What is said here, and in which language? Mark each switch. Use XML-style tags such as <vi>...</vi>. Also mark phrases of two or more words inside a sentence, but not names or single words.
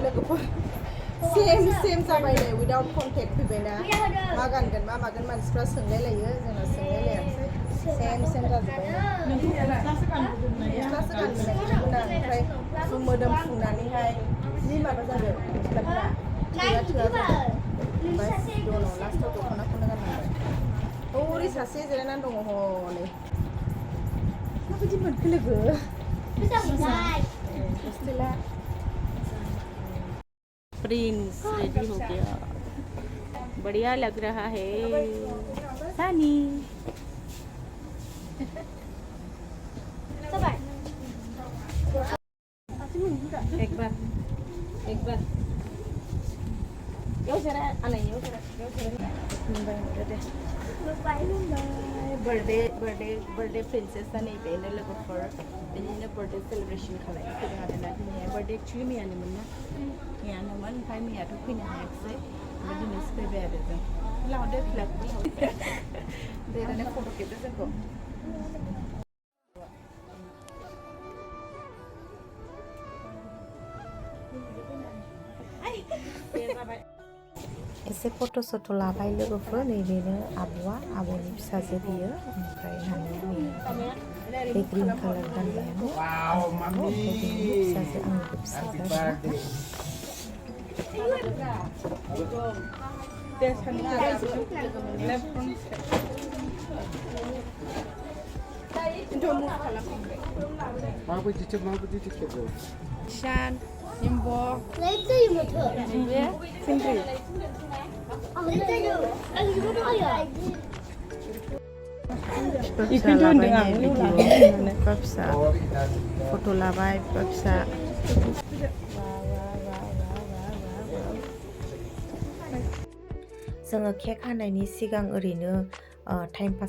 <brx>लोगोफोर सेम जाबाय नै</brx> <en>without contact</en> <brx>फैबायना मा गानगोन मा मागोन मानसिफ्रा सोंलायलायो जोंना सोंलायलायासै सेम जाजोब्बाय गस्लासो गानबोनायमोन आं ओमफ्राय मोदोम फुंनानैहाय जि माबा जादों गस्लाफ्रा थोआ जादों ओमफ्राय दनाव लास्टआव दख'नाखौनो गाननांबाय ओरै सासे जिरायनानै दङ हनै माबायदि मोनखो लोगो</brx> <hi>हस्टेला</hi> <en>prince ready</en> <hi>हो गया बढ़िया लग रहा है सानी एक बार</hi> <brx>यो जरा आना यो जरा</brx> <en>birthday princess</en> <brx>नै बेनो लोगोफोर बिनिनो</brx> <en>birthday celebration</en> <brx>खालामनो फैदों आरोना दिनैहाय</brx> <en>birthday actually</en> <brx>मैयानोमोन ना मैयानोमोन ओमफ्राय मैयाथ' फैनो हायाखिसै ओमफ्राय दिनैसो फैबाय आरो जों लाहरदो फिलाखौ देरानो फट' खेबदो जोंखौ एसे फट' सट' लाबाय लोगोफोर नैबेनो आब'आ आब'नि फिसाजो बियो ओमफ्राय बे</brx> <en>green colour</en> <brx>गाननायानो फिसाजो आंनिबो फिसाजो Shan, Nimbo,</brx> <en>Later you will talk. Sindri.</en> <brx>फिसा लाबाय भिडिअ फिसा फट' लाबाय फिसा जोङो केक हानायनि सिगां ओरैनो</brx> <en>time pass</en>